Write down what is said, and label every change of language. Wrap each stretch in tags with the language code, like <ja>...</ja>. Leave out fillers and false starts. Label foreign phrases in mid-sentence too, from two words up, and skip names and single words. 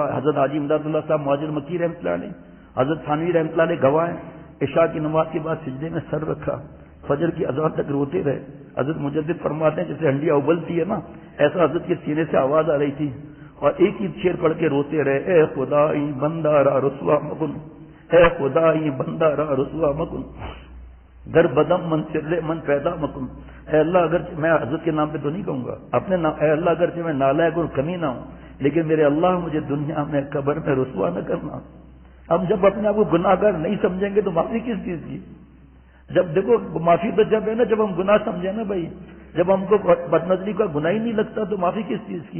<ur>حضرت حاجی امداد اللہ صاحب مہاجر مکی رحمۃ اللہ علیہ، حضرت تھانوی رحمۃ اللہ علیہ گواہ ہیں، عشاء کی نماز کے بعد سجدے میں سر رکھا، فجر کی اذان تک روتے رہے۔ حضرت مجدد فرماتے ہیں جیسے ہنڈیا ابلتی ہے نا، ایسا حضرت کے سینے سے آواز آ رہی تھی اور ایک ہی شعر پڑھ کے روتے رہے،</ur> <fa>اے خدا این بندہ را رسوا مکن، اے خدا این بندہ را رسوا مکن، در بدم من سر من پیدا مکن۔</fa> <ur>اے اللہ اگرچہ میں حضرت کے نام پہ تو نہیں کہوں گا اپنے نام، اے اللہ اگرچہ میں نالائق اور کمی نہ ہوں، لیکن میرے اللہ مجھے دنیا میں قبر میں رسوا نہ کرنا۔ ہم جب اپنے آپ کو گناہ گار نہیں سمجھیں گے تو معافی کس چیز کی؟ جب دیکھو معافی تو جب ہے نا جب ہم گناہ سمجھیں نا بھائی، جب ہم کو بد نظری کا گناہ ہی نہیں لگتا تو معافی کس چیز کی؟</ur>